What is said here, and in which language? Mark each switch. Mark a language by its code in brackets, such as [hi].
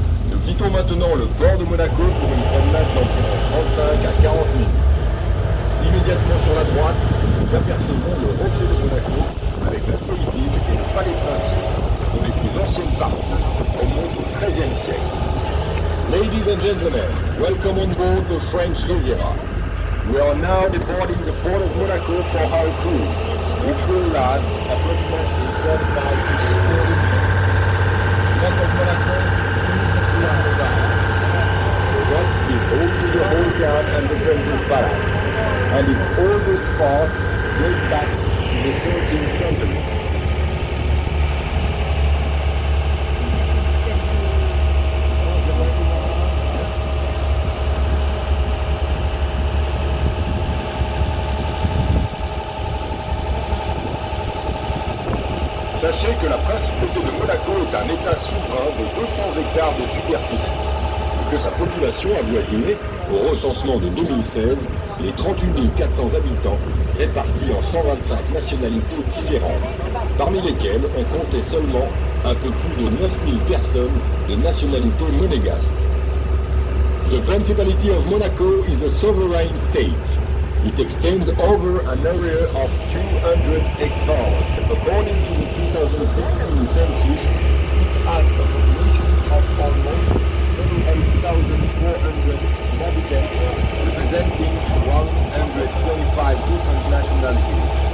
[fr] Nous quittons maintenant le port de Monaco pour une promenade d'environ 35 à 40 minutes. Immédiatement sur la droite, nous apercevons le rocher de Monaco avec la vieille ville et le palais princier, dont les plus anciennes parties remontent au XIIIe siècle. [en] Ladies and gentlemen, welcome on board the French Riviera. We are now departing the port of Monaco for our cruise, which will last approximately 35 to 40 minutes. Port of Monaco is the yacht is home to the whole town and the Prince's Palace, and its oldest part goes back to the 13th century. [fr] Sachez que la principauté de Monaco est un État souverain de 200 hectares de superficie et que sa population avoisinait, au recensement de 2016, les 38 400 habitants répartis en 125 nationalités différentes, parmi lesquelles on comptait seulement un peu plus de 9000 personnes de nationalité monégasque. [en] The Principality of Monaco is a sovereign state. It extends over an area of 200 hectares. According to the 2016 census, it has a population of almost 38,400 inhabitants, representing 125 different nationalities.